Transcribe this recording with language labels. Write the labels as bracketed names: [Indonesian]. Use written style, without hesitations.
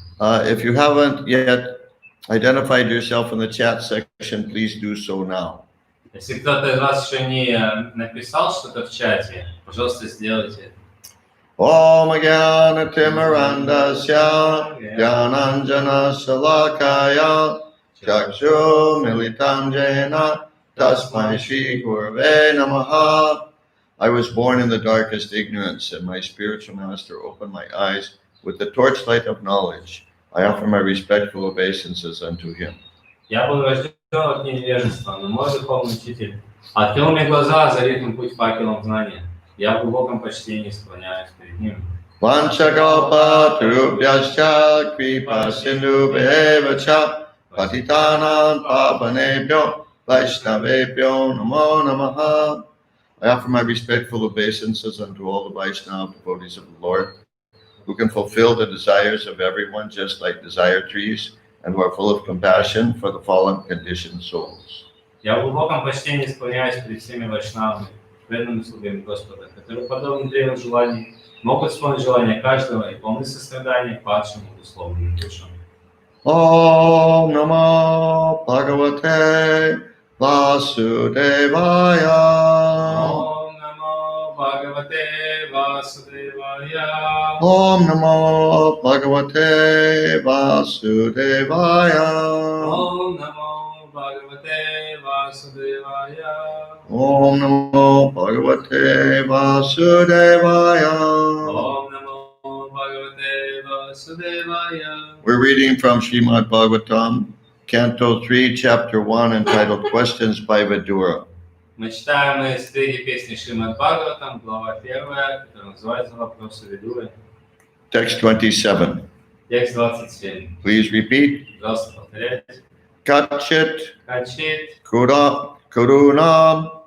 [English] If you haven't yet identified yourself in the chat section, please do so now. [Russian] Если кто-то из вас еще не написал что-то в чате, пожалуйста, сделайте это. [Sanskrit] Om Jnana Timirandasya Jnananjana Salakaya Chakshu Militam Jena Tasmai Shri Gurave Namaha. [English] I was born in the darkest ignorance, and my spiritual master opened my eyes with the torchlight of knowledge. I offer my respectful obeisances unto him. [Russian] Я был рожден от невежества, но мой духовный учитель открыл мне глаза, озарив им путь факелом знания. Я в глубоком почтении склоняюсь перед ним. [Sanskrit] Vanchakalpa Tarubhyascha Kripa Sindhu Bevacha Patitanam Pavanebhyo Vaishnavebhyo Namo Namaha. [English] I offer my respectful obeisances unto all the Vaishnava devotees of the Lord, who can fulfill the desires of everyone just like desire trees, and who are full of compassion for the fallen conditioned souls. [Russian] Я в глубоком почтении склоняюсь перед всеми вайшнавами, преданными слугами Господа, которые, подобно древу желаний, могут исполнить желания каждого и полны сострадания падшим и условным душам. [Sanskrit] Om Namo Bhagavate Vasudevaya. Om Namo Bhagavate Vasudevaya. Om Namo Bhagavate Vasudevaya. Om Namo Bhagavate Vasudevaya. Om Namo Bhagavate Vasudevaya. Om Namo Bhagavate Vasudevaya. [English] We're reading from Srimad Bhagavatam, Canto 3, Chapter 1, entitled Questions by Vidura. [Russian] Мы читаем из третьей песни Шримад Бхагаватам, глава 1, которая называется «Вопросы Видуры». [English] Text 27. [Russian] Текст 27. [English] Please repeat. [Russian] Пожалуйста, повторяйте. [Sanskrit] Kachit Качит Kurunam